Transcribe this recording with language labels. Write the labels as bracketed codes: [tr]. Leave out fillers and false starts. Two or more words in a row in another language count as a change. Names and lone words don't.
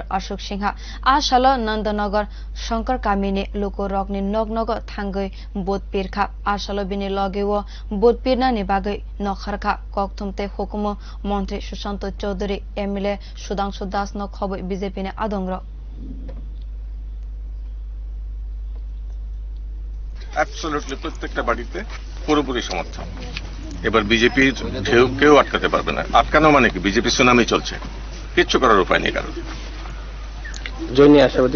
[trp] Ashok Sinha salo Nandan Nagar Sarkar kamini lukurogni nogo thangwi but pirkha salo bini logio but pirna ni bagwi nongkhorkha kokthum te hukumu montri Sushanta Chowdhury MLA Sudhangsu khobwi bjp-ni adongrog. [bn] অ্যাবসলিউটলি প্রত্যেকটা বাড়িতে পুরোপুরি সমর্থন। এবার বিজেপির কেউ আটকাতে পারবে না। আটকানো মানে কি, বিজেপি সুনামি চলছে, কিচ্ছু করার উপায় নেই কারণ। জয় নিয়ে আশাবাদী